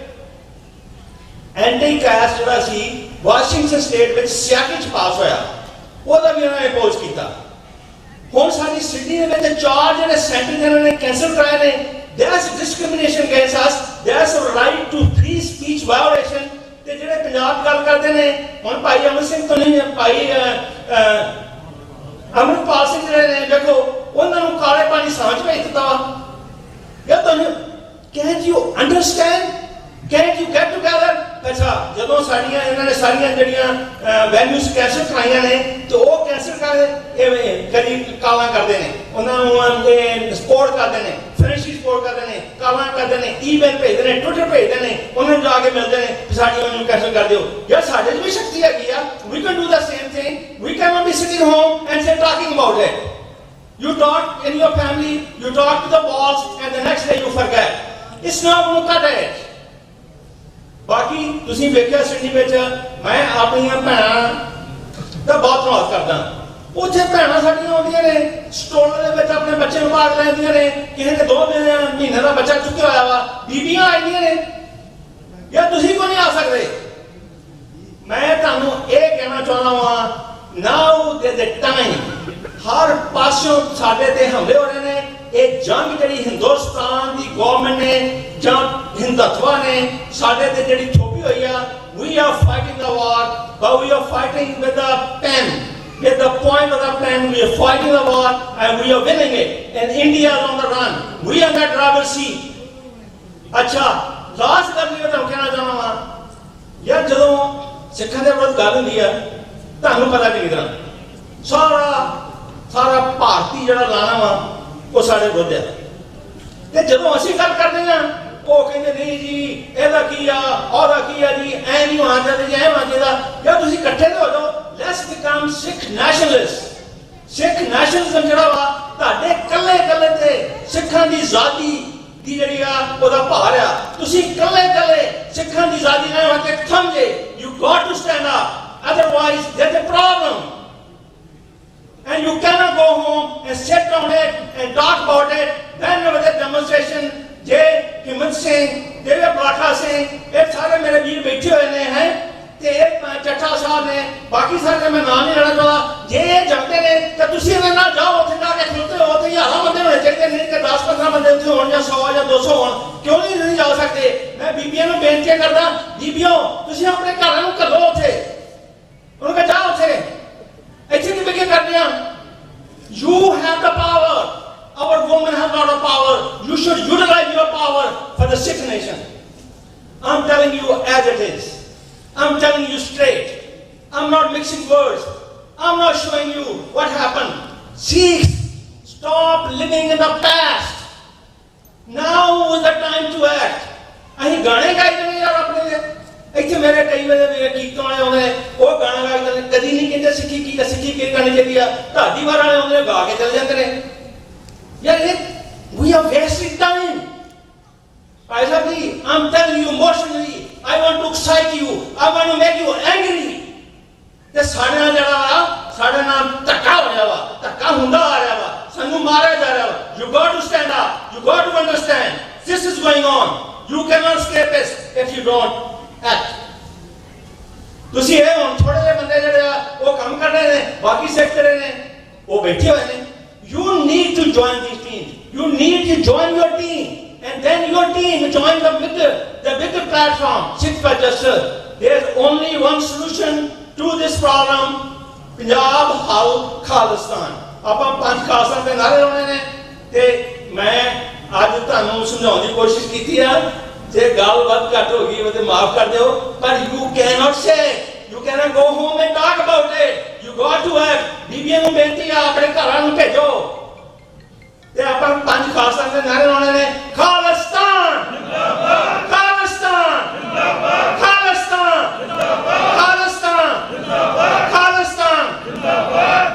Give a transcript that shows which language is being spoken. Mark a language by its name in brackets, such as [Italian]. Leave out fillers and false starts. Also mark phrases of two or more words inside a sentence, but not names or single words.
[Punjabi] ਐਂਟੀ ਕਾਸਟ ਜਿਹੜਾ ਸੀ ਵਾਸ਼ਿੰਗਟਨ ਸਟੇਟ ਵਿੱਚ ਸਿਆਟਲ 'ਚ ਪਾਸ ਹੋਇਆ ਉਹਦਾ ਵੀ ਉਹਨਾਂ ਨੇ ਅਪੋਜ਼ ਕੀਤਾ ਹੁਣ ਸਾਡੀ ਸਿਟੀ ਦੇ ਵਿੱਚ 4 ਜਿਹੜੇ ਸੈਂਟਰ ਇਹਨਾਂ ਨੇ ਕੈਂਸਲ ਕਰਾਏ ਨੇ [English] There's discrimination against us. There's a right to free speech violation. [Punjabi] ਤੇ ਜਿਹੜੇ ਪੰਜਾਬ ਗੱਲ ਕਰਦੇ ਨੇ ਹੁਣ ਭਾਈ ਅਮਰ ਸਿੰਘ ਤੋਂ ਨਹੀਂ ਭਾਈ ਅਮਰਪਾਲ ਸਿੰਘ ਜਿਹੜੇ ਨੇ ਦੇਖੋ ਉਹਨਾਂ ਨੂੰ ਕਾਲੇ ਪਾਣੀ ਸਮਝ ਭੇਜ ਦਿੱਤਾ ਵਾ ਯਾਰ ਤੁਹਾਨੂੰ [English] can't you understand? Can't you get together? [Punjabi] ਅੱਛਾ ਜਦੋਂ ਸਾਡੀਆਂ ਇਹਨਾਂ ਨੇ ਸਾਰੀਆਂ ਜਿਹੜੀਆਂ ਵੈਲਿਊਜ਼ ਕੈਂਸਲ ਕਰਾਈਆਂ ਨੇ ਤੇ ਉਹ ਕੈਂਸਲ ਕਰਦੇ ਐਵੇਂ ਕਦੀ ਕਾਲਾਂ ਕਰਦੇ ਨੇ ਉਹਨਾਂ ਨੂੰ ਸਪੋਰਟ ਕਰਦੇ ਨੇ ਫਰੈਂਡਸ਼ਿਪ ਸਪੋਰਟ ਕਰਦੇ ਨੇ ਕਾਲਾਂ ਕਰਦੇ ਨੇ ਈਮੇਲ ਭੇਜਦੇ ਨੇ ਟਵਿੱਟਰ ਭੇਜਦੇ ਨੇ ਉਹਨਾਂ ਨੂੰ ਜਾ ਕੇ ਮਿਲਦੇ ਨੇ ਕਿ ਸਾਡੀ ਉਹਨੂੰ ਕੈਂਸਲ ਕਰ ਦਿਓ ਯਾਰ ਸਾਡੇ 'ਚ ਵੀ ਸ਼ਕਤੀ ਹੈਗੀ ਆ [English] we can do the same thing we cannot be sitting home and say talking about it you talk in your family you talk to the boss and the next day you forget it's not going to cut it [Punjabi] ਬਾਕੀ ਤੁਸੀਂ ਵੇਖਿਆ ਸਿਟੀ ਵਿੱਚ ਮੈਂ ਆਪਣੀਆਂ ਭੈਣਾਂ ਦਾ ਬਹੁਤ ਧੰਨਵਾਦ ਕਰਦਾ ਉੱਥੇ ਭੈਣਾਂ ਸਾਡੀਆਂ ਆਉਂਦੀਆਂ ਨੇ ਸਟੋਰਾਂ ਦੇ ਵਿੱਚ ਆਪਣੇ ਬੱਚੇ ਨੂੰ ਭਾਗ ਲੈਂਦੀਆਂ ਨੇ ਕਿਸੇ ਨੇ 2 ਮਹੀਨੇ ਦਾ ਬੱਚਾ ਚੁੱਕਿਆ ਹੋਇਆ ਵਾ ਬੀਬੀਆਂ ਆਈਆਂ ਨੇ ਯਾਰ ਤੁਸੀਂ ਕਿਉਂ ਨਹੀਂ ਆ ਸਕਦੇ ਮੈਂ ਤੁਹਾਨੂੰ ਇਹ ਕਹਿਣਾ ਚਾਹੁੰਦਾ ਵਾਂ ਨਾਓ ਦੇ ਟਾਈਮ ਹਰ ਪਾਸਿਓਂ ਸਾਡੇ ਤੇ ਹਮਲੇ ਹੋ ਰਹੇ ਨੇ ਇਹ ਜੰਗ ਜਿਹੜੀ ਹਿੰਦੁਸਤਾਨ ਦੀ ਗਵਰਨਮੈਂਟ ਨੇ ਜਾਂ ਹਿੰਦੂਤਵਾ ਨੇ ਸਾਡੇ ਤੇ ਜਿਹੜੀ ਥੋਪੀ ਹੋਈ ਆ [English] we are fighting the war but we are fighting with the pen with the point of the pen we are fighting the war and we are winning it and India is on the run we are in the driver's seat [Punjabi] ਅੱਛਾ ਲਾਸਟ ਗੱਲ ਇਹ ਤੁਹਾਨੂੰ ਕਹਿਣਾ ਚਾਹੁੰਦਾ ਵਾਂ ਯਾਰ ਜਦੋਂ ਸਿੱਖਾਂ ਦੇ ਵਿਰੁੱਧ ਗੱਲ ਹੁੰਦੀ ਆ ਤੁਹਾਨੂੰ ਪਤਾ ਚੰਗੀ ਤਰ੍ਹਾਂ ਸਾਰਾ ਭਾਰਤੀ ਜਿਹੜਾ ਲਾਣਾ ਵਾ ਉਹ ਸਾਡੇ ਵਿਰੁੱਧ ਹੈ ਤੇ ਜਦੋਂ ਅਸੀਂ ਗੱਲ ਕਰਦੇ ਹਾਂ ਉਹ ਕਹਿੰਦੇ ਨਹੀਂ ਜੀ ਇਹਦਾ ਕੀ ਆ ਉਹਦਾ ਕੀ ਆ ਜੀ ਐ ਨਹੀਂ ਹੋਣਾ ਚਾਹੀਦਾ ਜੀ ਐ ਹੋਣਾ ਚਾਹੀਦਾ ਜਾਂ ਤੁਸੀਂ ਇਕੱਠੇ ਹੋ ਜਾਓ [English] Let's become Sikh nationalist Sikh nationalism [Punjabi] ਜਿਹੜਾ ਵਾ ਤੁਹਾਡੇ ਕੱਲੇ ਤੇ ਸਿੱਖਾਂ ਦੀ ਆਜ਼ਾਦੀ ਦੀ ਜਿਹੜੀ ਆ ਉਹਦਾ ਭਾਰ ਆ ਤੁਸੀਂ ਕੱਲੇ ਸਿੱਖਾਂ ਦੀ ਆਜ਼ਾਦੀ ਨਾਲ ਵਾਸਤੇ ਸਮਝੇ [English] You got to stand up otherwise there is a problem And you cannot go home and sit on it and talk about it. Then with the demonstration, Jay Himmat Singh, Dev Brakha Singh, [Hindi] ये सारे मेरे वीर बैठे हुए हैं [Punjabi] ਤੇ ਚੱਠਾ ਸਾਹਿਬ ਨੇ, ਬਾਕੀ ਸਾਰੇ ਮੈਂ ਨਾਮ ਨਹੀਂ ਲੈਣਾ ਚਾਹੁੰਦਾ। ਜੇ ਇਹ ਜਾਂਦੇ ਨੇ ਤਾਂ ਤੁਸੀਂ ਇਹਨਾਂ ਨਾਲ ਜਾਓ, ਉੱਥੇ ਜਾ ਕੇ ਖਲੋਤੇ ਹੋ ਤੇ ਹਜ਼ਾਰਾਂ ਬੰਦੇ ਹੋਣੇ ਚਾਹੀਦੇ, ਨਹੀਂ ਤੇ 10-15 ਬੰਦੇ ਉੱਥੇ ਹੋਣ ਜਾਂ 100 ਜਾਂ 200 ਹੋਣ। ਕਿਉਂ ਨਹੀਂ ਜਾ ਸਕਦੇ? ਮੈਂ ਬੀਬੀਆਂ ਨੂੰ ਬੇਨਤੀ ਕਰਦਾ, ਬੀਬੀਓ ਤੁਸੀਂ ਆਪਣੇ ਘਰਾਂ ਨੂੰ ਘੱਲੋ ਉੱਥੇ, ਉਹਨੂੰ ਕਹ ਜਾ ਉੱਥੇ, ਇੱਥੇ ਕਿਵੇਂ ਕੀ ਕਰਦੇ ਆ? [English] You have the power. Our women have a lot of power. You should utilize your power for the Sikh nation. I'm telling you as it is. I'm telling you straight. I'm not mixing words. I'm not showing you what happened. Sikhs, stop living in the past. Now is the time to act. [Punjabi] ਅਸੀਂ ਗਾਣੇ ਗਾਈਦੇ ਨੇ ਯਾਰ ਆਪਣੇ ਦੇ। ਇੱਥੇ ਮੇਰੇ ਕਈ ਵੇਲੇ ਕੀਰਤਨ ਵਾਲੇ ਆਉਂਦੇ ਨੇ, ਉਹ ਗਾਣਾ ਗਾਈਦੇ ਨੇ, ਕਦੀ ਨਹੀਂ ਕਹਿੰਦੇ ਸਿੱਖੀ ਕੀ ਗਾਣੀ ਚਾਹੀਦੀ ਆ। ਢਾਡੀ ਵਾਰ ਵਾਲੇ ਆਉਂਦੇ ਨੇ, ਗਾ ਕੇ ਚਲੇ ਜਾਂਦੇ ਨੇ। ਯਾਰ ਇਹ [English] we are wasting time. [Punjabi] ਭਾਈ ਸਾਹਿਬ ਜੀ, [English] I'm telling you emotionally, I want to excite you, I want to make you angry. [Punjabi] ਤੇ ਸਾਡੇ ਨਾਲ ਜਿਹੜਾ ਸਾਡੇ ਨਾਲ ਧੱਕਾ ਹੋ ਰਿਹਾ ਵਾ, ਧੱਕਾ ਹੁੰਦਾ ਆ ਰਿਹਾ ਵਾ, ਸਾਨੂੰ ਮਾਰਿਆ ਜਾ ਰਿਹਾ ਵਾ। [English] You got to stand up, you got to understand this is going on. You cannot escape it if you don't act. [Punjabi] ਤੁਸੀਂ ਇਹ ਹੁਣ ਥੋੜੇ ਜਿਹੇ ਬੰਦੇ ਜਿਹੜੇ ਆ ਉਹ ਕੰਮ ਕਰ ਰਹੇ ਨੇ, ਬਾਕੀ ਸਿੱਖ ਰਹੇ ਨੇ, ਉਹ ਬੈਠੇ ਹੋਏ ਨੇ। [English] You need to join these teams. You need to join your team, and then your team join the bigger platform, Sikh for Justice. There's only one solution to this problem. Punjab House Khalistan. [Punjabi] ਆਪਾਂ ਪੰਜ ਖਾਲਸਾ ਦੇ ਨਾਰੇ ਲਾਉਣੇ ਨੇ ਤੇ ਮੈਂ ਅੱਜ ਤੁਹਾਨੂੰ ਸਮਝਾਉਣ ਦੀ ਕੋਸ਼ਿਸ਼ ਕੀਤੀ ਆ। ਜੇ ਗੱਲ ਵੱਧ ਘੱਟ ਹੋ ਗਈ ਤੇ ਮਾਫ ਕਰ ਦਿਓ, ਪਰ [English] you cannot say, you cannot go home and talk about it. You got to act. [Punjabi] ਬੀਬੀਆਂ ਨੂੰ ਬੇਨਤੀ ਆ, ਆਪਣੇ ਘਰਾਂ ਨੂੰ ਭੇਜੋ ਤੇ ਆਪਾਂ ਪੰਜ ਖਾਲਸਾ ਦੇ ਨਾਰੇ ਲਾਉਣੇ ਨੇ। ਖਾਲਿਸਤਾਨ ਜਿੰਦਾਬਾਦ, ਖਾਲਿਸਤਾਨ ਜਿੰਦਾਬਾਦ, ਖਾਲਿਸਤਾਨ ਜਿੰਦਾਬਾਦ, ਖਾਲਿਸਤਾਨ ਜਿੰਦਾਬਾਦ, ਖਾਲਿਸਤਾਨ ਜਿੰਦਾਬਾਦ।